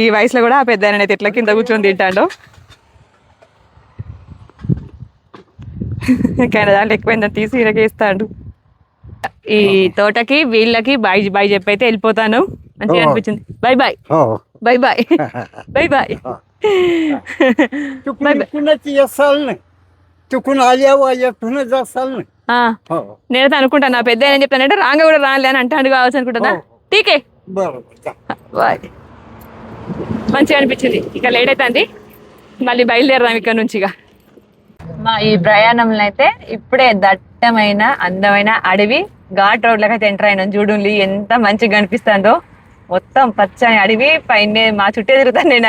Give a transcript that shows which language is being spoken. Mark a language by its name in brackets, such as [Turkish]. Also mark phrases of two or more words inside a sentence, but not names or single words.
[Telugu] ఈ వయసులో కూడా ఆ పెద్ద ఆయన అయితే ఇట్లా కింద కూర్చొని తింటాడు. కానీ దాంట్లో ఎక్కువైందని తీసి ఇరగేస్తాడు. ఈ తోటకి వీళ్ళకి బాయ్ బాయ్ చెప్పి అయితే వెళ్ళిపోతాను. మంచిగా అనిపించింది. బాయ్ బాయ్ బాయ్ బాయ్ బాయ్ బాయ్. [Marathi] चुकून कुणाची असाल नाही चुकून आल्यावर येथून जासाल नाही ఆ, हो [Telugu] నేనైతే అనుకుంటాను నా పెద్ద ఏం చెప్తానంటే రాంగ కూడా రాలే అని అంటాడు కావచ్చు అనుకుంటున్నా. టీకే [Marathi] बरोबर जा. [Telugu] బాయ్. మంచిగా అనిపించింది. ఇక లేట్ అవుతుంది, మళ్ళీ బయలుదేరదాం ఇక్కడ నుంచి. ఇక మా ఈ ప్రయాణంలో అయితే ఇప్పుడే దట్టమైన అందమైన అడవి ఘాట్ రోడ్లకి అయితే ఎంటర్ అయినాం. చూడండి ఎంత మంచిగా కనిపిస్తుందో, మొత్తం పచ్చని అడవి పైన మా చుట్టే తిరుగుతాను నేను.